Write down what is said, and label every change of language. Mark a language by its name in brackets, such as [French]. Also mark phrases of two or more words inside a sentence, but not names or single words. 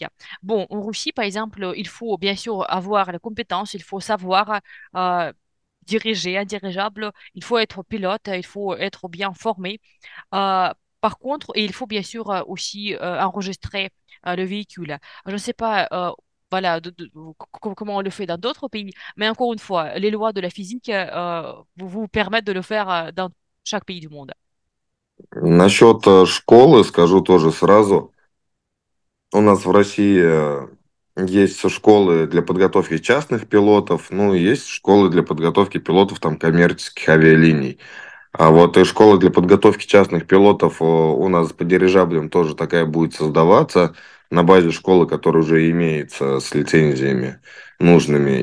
[French] Bon, en Russie, par exemple, il faut bien sûr avoir la compétence, il faut savoir euh, diriger un dirigeable, il faut être pilote, il faut être bien formé. Euh, Par contre, et il faut bien sûr aussi enregistrer le véhicule. Je ne sais pas voilà, comment on le fait dans d'autres pays, mais encore une fois, les lois de la physique vous permettent de le faire dans chaque pays du monde. [Russian] Насчет школы скажу тоже сразу. У нас в России есть школы для подготовки частных пилотов, ну и есть школы для подготовки пилотов там коммерческих авиалиний. А вот и школа для подготовки частных пилотов у нас по дирижаблям тоже такая будет создаваться на базе школы, которая уже имеется с лицензиями нужными.